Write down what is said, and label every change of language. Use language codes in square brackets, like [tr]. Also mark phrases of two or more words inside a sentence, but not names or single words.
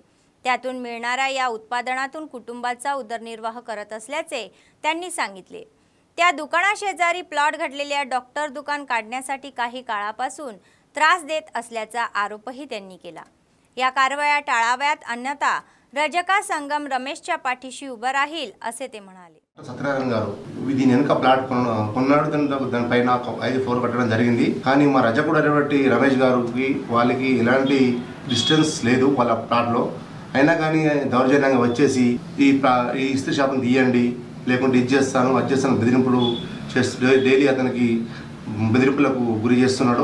[mr] त्यातून मिळणाऱ्या या उत्पादनातून कुटुंबाचा उदरनिर्वाह करत असल्याचे त्यांनी सांगितले. त्या दुकानाशेजारी प्लॉट घडलेल्या डॉक्टर दुकान काढण्यासाठी काही काळापासून त्रास देत असल्याचा आरोपही त्यांनी केला. या कारवाया टाळाव्यात अन्यथा रजका संगम रमेशच्या पाठीशी उभं राहील असे ते म्हणाले. [te] సత్యనారాయణ గారు దీని వెనుక ప్లాట్ కొన్నాడు, దానిపైన 5 ఫ్లోర్ కట్టడం జరిగింది. కానీ మా రజకుడు అనేటువంటి రమేష్ గారికి వాళ్ళకి ఎలాంటి డిస్టెన్స్ లేదు వాళ్ళ ప్లాట్లో. అయినా కానీ దౌర్జన్యంగా వచ్చేసి ఈ ఇస్త్రీ షాప్ని తీయండి లేకుంటే ఇది చేస్తాను అది చేస్తాను బెదిరింపులు చేస్తూ డైలీ అతనికి బెదిరింపులకు గురి చేస్తున్నాడు.